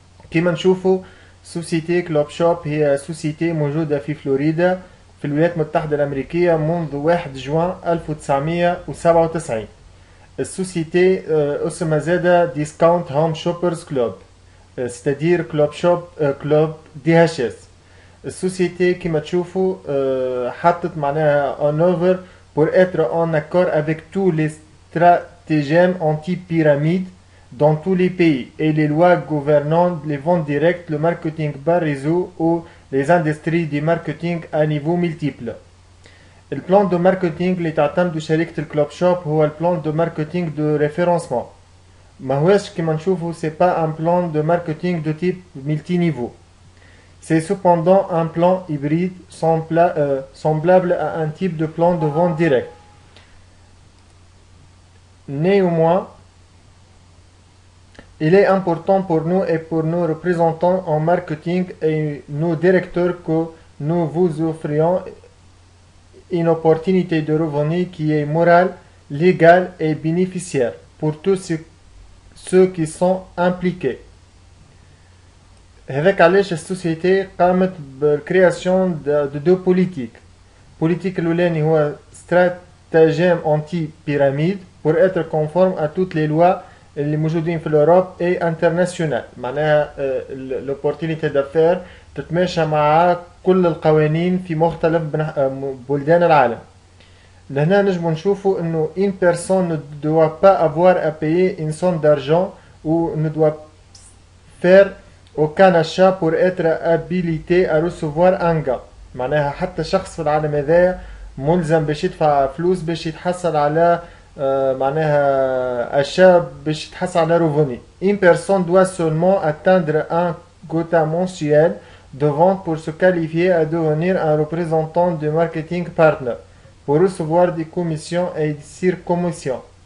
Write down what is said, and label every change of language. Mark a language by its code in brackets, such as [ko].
[ar] كما نشوفوا سوسيتي كلوب شوب هي سوسيتي موجودة في فلوريدا في الولايات المتحدة الأمريكية منذ 1 جوان 1997. السوسيتي اسمها زادة ديسكاونت هوم شوبرز كلوب، ستادير كلوب شوب كلوب دي اتش اس. السوسيتي كما تشوفوا حطت معناها ان اوفر [fr] pour être en accord avec tous les stratagèmes anti-pyramide dans tous les pays et les lois gouvernant les ventes directes, le marketing par réseau ou les industries du marketing à niveau multiple. [ar] البلان دو ماركتينغ اللي تعتمد شركة الكلوب شوب هو البلان دو ماركتينغ دو ريفيرونسمون. ما هوش كما نشوفوا [fr] سي با ان بلان دو ماركتينغ دو تيب ملتي نيفو. C'est cependant un plan hybride semblable à un type de plan de vente direct. Néanmoins, il est important pour nous et pour nos représentants en marketing et nos directeurs que nous vous offrions une opportunité de revenu qui est morale, légale et bénéficiaire pour tous ceux qui sont impliqués. [ar] هذاك علاش السوسيتي قامت بالكرياسيون دو بوليتيك. بوليتيك الاولاني هو [fr] stratagème anti-pyramide pour être conforme à toutes les lois [ar] اللي موجودين في الأوروب [fr] et international. [ar] معناها [fr] l'opportunité d'affaires [ar] تتماشى مع كل القوانين في مختلف بلدان العالم. لهنا نجم نشوفوا انه [fr] une personne ne doit pas avoir à payer une somme d'argent ou ne doit faire aucun achat pour être habilité à recevoir un gain. [ar] معناها حتى شخص في العالم هذا ملزم باش يدفع فلوس باش يتحصل على معناها achat باش يتحصل على revenu. [fr] Une personne doit seulement atteindre un quota mensuel de vente pour se qualifier à devenir un représentant de marketing partner pour recevoir des commissions et des surcommissions.